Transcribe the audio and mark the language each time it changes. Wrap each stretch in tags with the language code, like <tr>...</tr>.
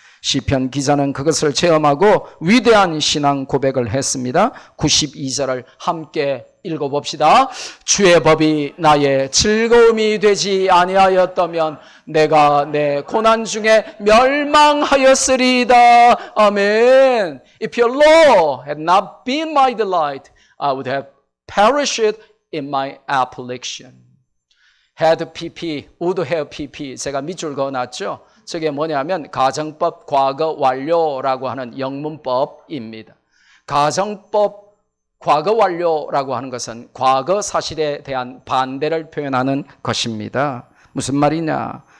<ko>시편 기자는 그것을 체험하고 위대한 신앙 고백을 했습니다. 92절을 함께 읽어봅시다. 주의 법이 나의 즐거움이 되지 아니하였다면 내가 내 고난 중에 멸망하였으리다. 아멘.</ko> <en>If your law had not been my delight, I would have perished in my affliction. had PP, would have PP.</en> <ko>제가 밑줄 그어놨죠. 저게 뭐냐면 가정법 과거 완료라고 하는 영문법입니다. 가정법 과거 완료라고 하는 것은 과거 사실에 대한 반대를 표현하는 것입니다. 무슨 말이냐?</ko>